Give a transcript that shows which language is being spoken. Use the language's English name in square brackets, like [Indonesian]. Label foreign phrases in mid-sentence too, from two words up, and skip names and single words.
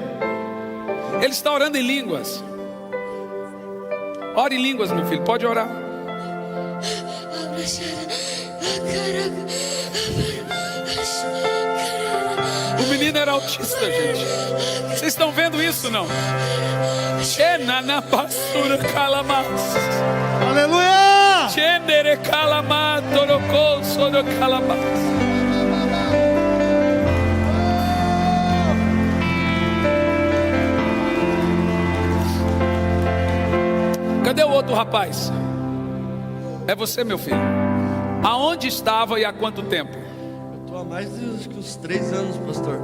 [Portuguese] Ele está orando em línguas. Ore em línguas, meu filho. Pode orar. O menino era autista, gente. Vocês estão vendo isso, não? Enana pastura calamas. Aleluia! Chendere calama torocou soro calamas. Cadê o outro rapaz? É você, meu filho. Aonde estava e há quanto tempo? Eu estou há mais de uns 3 anos, pastor.